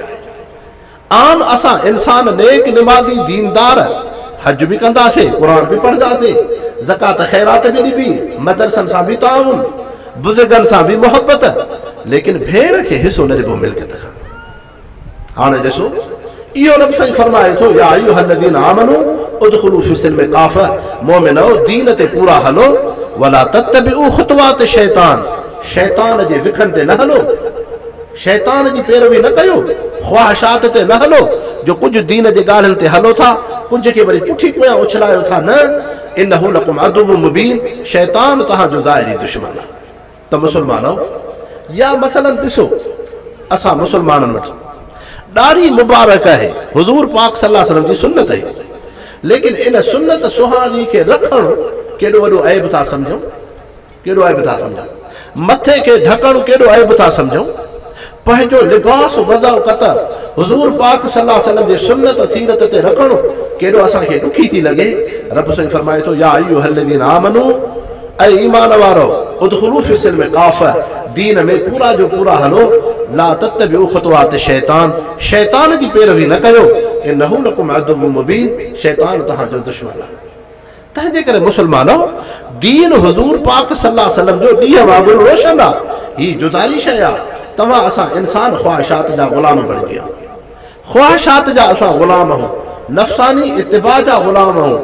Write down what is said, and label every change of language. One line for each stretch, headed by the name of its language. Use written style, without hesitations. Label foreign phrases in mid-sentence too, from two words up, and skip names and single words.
Sindhi: आम असां इंसान नेक निमाज़ी दीनदार हज बि कंदासीं, क़ुरान बि पढ़ंदासीं, ज़कात ख़ैरात बि ॾिबी, मदरसनि सां बि ताउन, बुज़ुर्गनि सां बि मुहबत, लेकिन भेण खे हिसो न ॾिबो मिल्कत खां। हाणे ॾिसो, इहो रब साईं फरमाए थो
Arabic: يا أيها الذين آمنوا ادخلوا في السلم كافة,
Sindhi: मोमिनो दीन ते पूरा हलो,
Arabic: ولا تتبعوا خطوات الشيطان,
Sindhi: शैतान जे विखनि ते न हलो, शैतान जी पैरवी न कयो, ख़्वाहिशात ते न हलो, जो कुझु दीन जे ॻाल्हियुनि ते हलो था, कुझु खे वरी पुठी पोयां उछलायो था। न,
Arabic: إنه لكم عدو مبين,
Sindhi: शैतान तव्हांजो ज़ाहिरी दुश्मन आहे। त मुस्लमानो, या मसलन ॾिसो, असां मुस्लमाननि वटि ॾाढी मुबारक आहे, हुज़ूर पाक
Arabic: صلى الله عليه وسلم
Sindhi: जी सुन्नत आहे, लेकिन इन सुन्नत सुहानी खे रखणु केॾो वॾो ऐब था सम्झूं, केॾो ऐब था सम्झूं। मथे खे ढकणु केॾो ऐब था सम्झूं। पंहिंजो लिबास वज़ा क़तर हुज़ूर पाक
Arabic: صلى الله عليه وسلم
Sindhi: जे सुन्नत सीरत ते रखणो केॾो असांखे ॾुखी थी लॻे। रब साईं फरमाए थो
Arabic: يا أيها الذين آمنوا,
Sindhi: ऐं ईमान वारो
Arabic: ادخلوا في السلم كافة,
Sindhi: दीन में पूरा जो पूरा हलो।
Arabic: لا تتبعوا خطوات الشيطان,
Sindhi: शैतान जी पैरवी न कयो।
Arabic: إنه لكم عدو مبين,
Sindhi: शैतान तव्हांजो दुश्मन आहे। तंहिंजे करे मुस्लमानो, दीन हुज़ूर पाक
Arabic: صلى الله عليه وسلم
Sindhi: जो ॾींहं वांगुरु रोशन आहे। हीअ जुदाई शइ आहे। तव्हां असां इंसान ख़्वाहिशात जा ग़ुलाम बणिजी विया। ख़्वाहिशात जा असां ग़ुलाम आहियूं, नफ़सानी इत्तिबा जा ग़ुलाम आहियूं।